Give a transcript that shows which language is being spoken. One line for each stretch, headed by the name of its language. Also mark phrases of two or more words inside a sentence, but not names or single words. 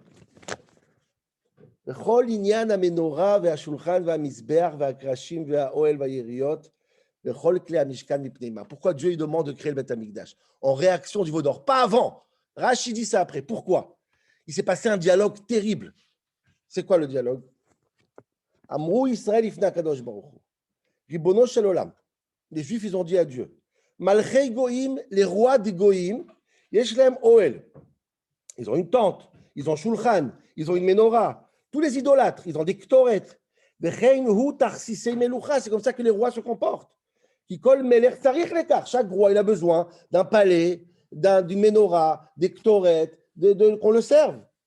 French: Pourquoi Dieu il demande de créer le Beth Amikdash? En réaction du veau d'or, pas avant. Rashi dit ça après. Pourquoi? Il s'est passé un dialogue terrible. C'est quoi le dialogue?
Hebrew: אמרו ישראל לפני הקדוש ברוך הוא. רבונו של עולם.
French: Les Juifs, ils ont dit à Dieu.
Hebrew: מלכי גוים,
French: les rois des goïm,
Hebrew: יש להם אהל.
French: Ils ont une tente, ils ont shulchan, ils ont une menorah. Tous les idolâtres, ils ont des ktoret. C'est comme ça que les rois se comportent. Chaque roi, il a besoin d'un palais, d'une menorah, des ktoret, qu'on le serve.